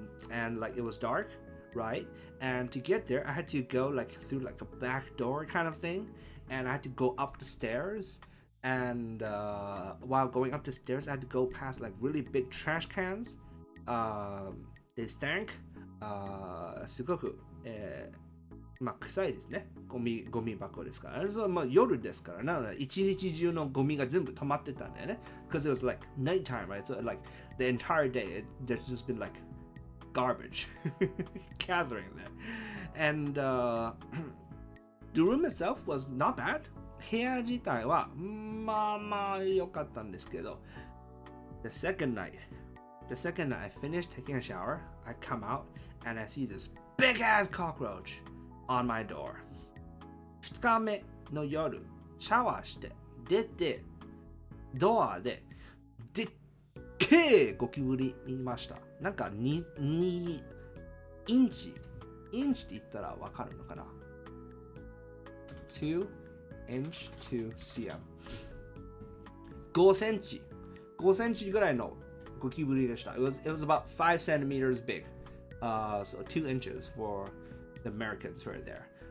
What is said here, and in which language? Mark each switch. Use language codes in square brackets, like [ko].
[en] And like it was dark, right? And to get there, I had to go like through like a back door kind of thing, and I had to go up the stairs. And while going up the stairs, I had to go past like really big trash cans. They stank. [ja] すごく、まあ臭いですね。ゴミ箱ですから。それまあ夜ですから。なので一日中のゴミが全部溜まってたんだよね。 [en] Because it was like nighttime, right? So like the entire day, there's just been like garbage gathering there. And the room itself was not bad. [ja] 部屋自体はまあまあ良かったんですけど。 [en] The second night, I finished taking a shower. I come out and I see this big ass cockroach on my door. [ja] 2日目の夜、シャワーして出て、ドアででっけえゴキブリ見ました。なんか2インチって言ったらわかるのかな ? [en] 2 inch to cm [ja] 5センチぐらいのゴキブリでした。 [en] It was about 5 centimeters big. So 2 inches for the Americans who are there.